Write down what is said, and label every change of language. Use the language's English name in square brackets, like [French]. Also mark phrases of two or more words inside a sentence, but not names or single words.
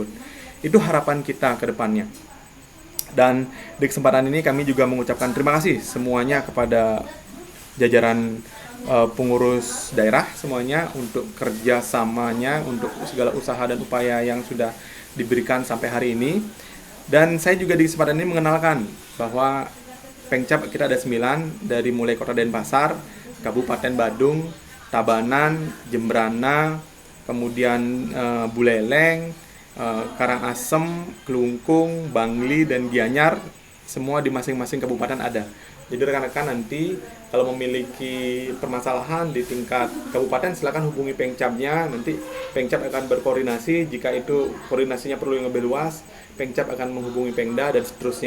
[Indonesian] Itu harapan kita ke depannya. Dan di kesempatan ini kami juga mengucapkan terima kasih semuanya kepada jajaran pengurus daerah semuanya untuk kerjasamanya, untuk segala usaha dan upaya yang sudah diberikan sampai hari ini. Dan saya juga di kesempatan ini mengenalkan bahwa Pengcap kita ada 9, dari mulai Kota Denpasar, Kabupaten Badung, Tabanan, Jembrana, kemudian Buleleng, Karangasem, Kelungkung, Bangli, dan Gianyar, semua di masing-masing kabupaten ada. Jadi rekan-rekan nanti kalau memiliki permasalahan di tingkat kabupaten, silakan hubungi Pengcapnya. Nanti Pengcap akan berkoordinasi. Jika itu koordinasinya perlu yang lebih luas, Pengcap akan menghubungi Pengda dan seterusnya.